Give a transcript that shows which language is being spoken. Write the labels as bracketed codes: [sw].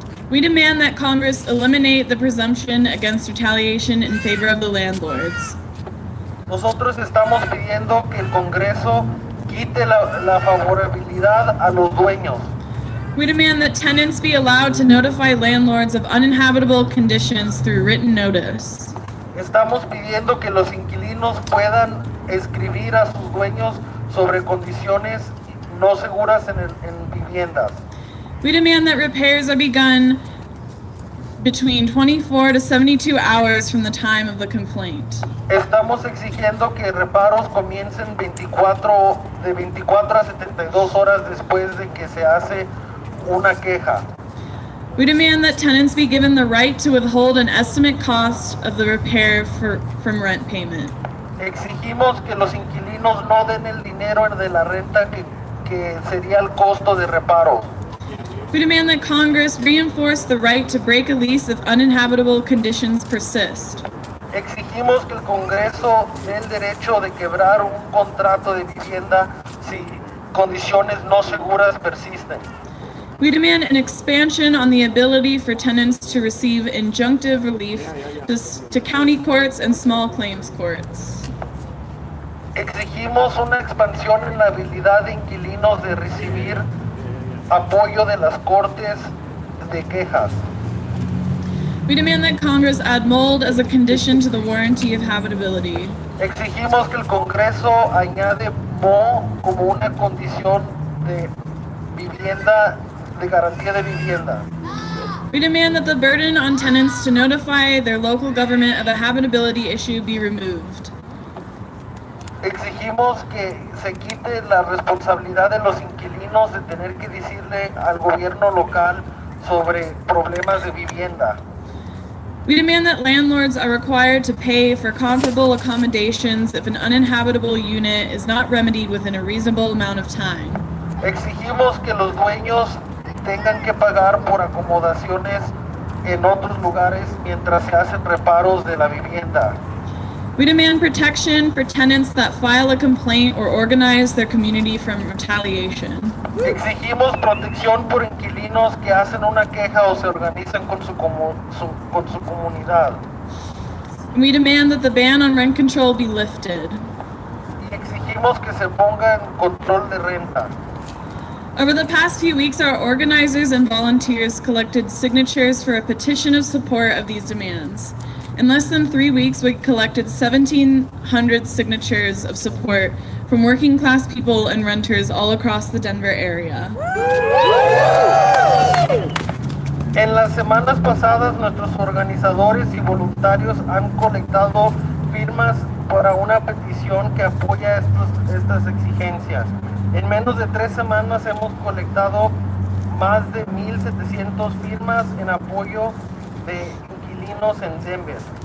[en] We demand that Congress eliminate the presumption against retaliation in favor of the landlords. [es] Nosotros estamos pidiendo que el Congreso quite la favorabilidad a los dueños. [en] We demand that tenants be allowed to notify landlords of uninhabitable conditions through written notice. [es] Estamos pidiendo que los inquilinos puedan escribir a sus dueños sobre condiciones no seguras en viviendas. [en] We demand that repairs are begun between 24 to 72 hours from the time of the complaint. [es] Estamos exigiendo que reparos comiencen de 24 a 72 horas después de que se hace una queja. [en] We demand that tenants be given the right to withhold an estimate cost of the repair from rent payment. [es] Exigimos que los inquilinos no den el dinero de la renta que sería el costo de reparos. [en] We demand that Congress reinforce the right to break a lease if uninhabitable conditions persist. [es] Exigimos que el Congreso dé el derecho de quebrar un contrato de vivienda si condiciones no seguras persisten. [en] We demand an expansion on the ability for tenants to receive injunctive relief to county courts and small claims courts. [es] Exigimos una expansión en la habilidad de inquilinos de recibir apoyo de las cortes de quejas. [en] We demand that Congress add mold as a condition to the warranty of habitability. [es] Exigimos que el Congreso añade moho como una condición de vivienda, de garantía de vivienda. [en] We demand that the burden on tenants to notify their local government of a habitability issue be removed. [es] Exigimos que se quite la responsabilidad de los inquilinos de tener que decirle al gobierno local sobre problemas de vivienda. [en] We demand that landlords are required to pay for comparable accommodations if an uninhabitable unit is not remedied within a reasonable amount of time. [es] Exigimos que los dueños tengan que pagar por acomodaciones en otros lugares mientras se hacen reparos de la vivienda. [en] We demand protection for tenants that file a complaint or organize their community from retaliation. [es] Exigimos protección por inquilinos que hacen una queja o se organizan con su comunidad. [en] We demand that the ban on rent control be lifted. [es] Y exigimos que se ponga en control de renta. [en] Over the past few weeks, our organizers and volunteers collected signatures for a petition of support of these demands. In less than 3 weeks, we collected 1,700 signatures of support from working class people and renters all across the Denver area. [es] En las semanas pasadas, nuestros organizadores y voluntarios han colectado firmas para una petición que apoya estas exigencias. En menos de 3 semanas hemos colectado más de 1,700 firmas en apoyo de inquilinos en Denver.